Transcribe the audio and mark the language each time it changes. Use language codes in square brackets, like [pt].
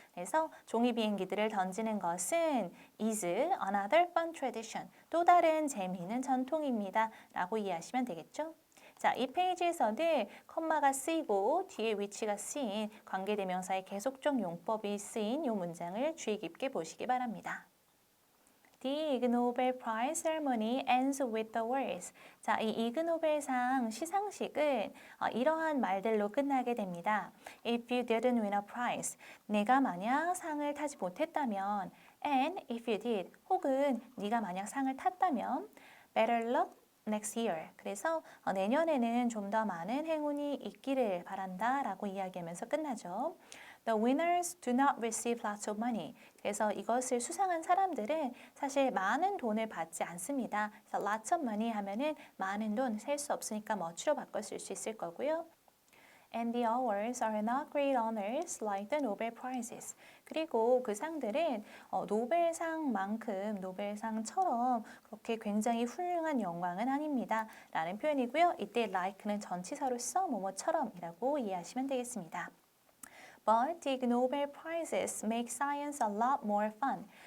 [ko] 그래서 종이 비행기들을 던지는 것은 [en] is another fun tradition. [ko] 또 다른 재미있는 전통입니다. 라고 이해하시면 되겠죠. 자, 이 페이지에서는 컴마가 쓰이고 뒤에 위치가 쓰인 관계대명사의 계속적 용법이 쓰인 이 문장을 주의 깊게 보시기 바랍니다. [en] The Ig Nobel Prize ceremony ends with the words. [ko] 자, 이 이그 노벨상 시상식은 이러한 말들로 끝나게 됩니다. [en] If you didn't win a prize, [ko] 내가 만약 상을 타지 못했다면, [en] and if you did, [ko] 혹은 네가 만약 상을 탔다면, [en] better luck next year. [ko] 그래서 내년에는 좀 더 많은 행운이 있기를 바란다 라고 이야기하면서 끝나죠. [en] The winners do not receive lots of money. [ko] 그래서 이것을 수상한 사람들은 사실 많은 돈을 받지 않습니다. 그래서 [en] lots of money [ko] 하면은 많은 돈, 셀 수 없으니까 뭐치로 바꿔 쓸 수 있을 거고요. [en] And the awards are not great honors like the Nobel Prizes. [ko] 그리고 그 상들은 노벨상만큼 노벨상처럼 그렇게 굉장히 훌륭한 영광은 아닙니다. 라는 표현이고요. 이때 like는 전치사로서 뭐뭐처럼이라고 이해하시면 되겠습니다. [en] But the Nobel Prizes make science a lot more fun.